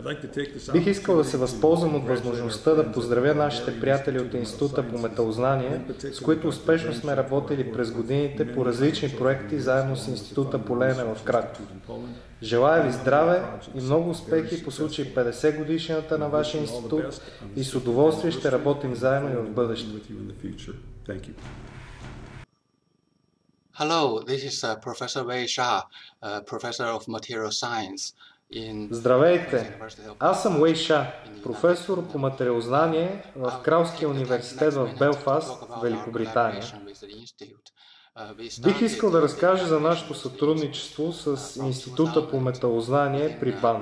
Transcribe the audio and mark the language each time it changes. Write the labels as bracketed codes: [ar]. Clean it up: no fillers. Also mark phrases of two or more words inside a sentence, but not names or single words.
[bg] Бих искал да се възползвам от възможността да поздравя нашите приятели от Института по металознание, с които успешно сме работили през годините по различни проекти заедно с Института по леене в Краков. Желая ви здраве и много успехи по случай 50 годишнината на вашия институт и с удоволствие ще работим заедно и в бъдеще. [en] Hello, this is Professor Wei Sha, Professor of Material Science. [bg] Здравейте! Аз съм Уей Ша, професор по материалознание в Кралския университет в Белфаст, Великобритания. Бих искал да разкажа за нашето сътрудничество с Института по металознание при БАН.